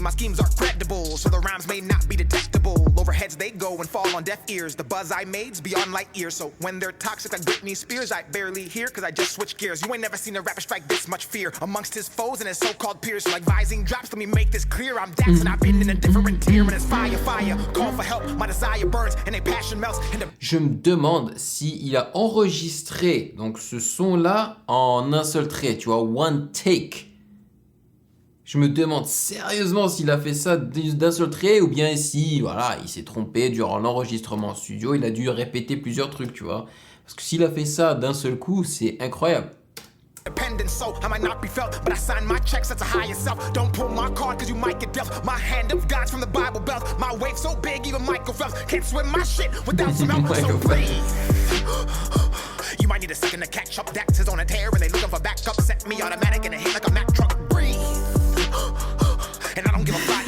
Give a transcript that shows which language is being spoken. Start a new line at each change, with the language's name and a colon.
English: My schemes are credible, so the rhymes may not be detectable. Overheads they go and fall on deaf ears. The buzz I made's beyond light years. So when they're toxic like Britney Spears, I barely hear, cause I just switch gears. You ain't never seen a rapper strike this much fear amongst his foes and his so-called peers. So like vising drops, let me make this clear. I'm Dax and I've been in a different tier. And it's fire, fire, call for help. My desire burns and a passion melts. And the
French: Je me demande si il a enregistré donc ce son-là en un seul trait, tu vois,
English: one take.
French: Je me demande sérieusement s'il a fait ça d'un seul trait ou bien si, voilà, il s'est trompé durant l'enregistrement en studio, il a dû répéter plusieurs trucs, tu vois. Parce que s'il a fait ça d'un seul coup, c'est incroyable.
English: dependent, so I might not be felt, but I sign my checks as a higher self. Don't pull my card cause you might get dealt. My hand of God's from the Bible Belt. My wave so big even Michael Phelps can't swim my shit without some help. So breathe. You might need a second to catch up. Dax is on a tear and they looking for backup. Set me automatic and a hit like a Mack truck. Breathe. And I don't give a fuck.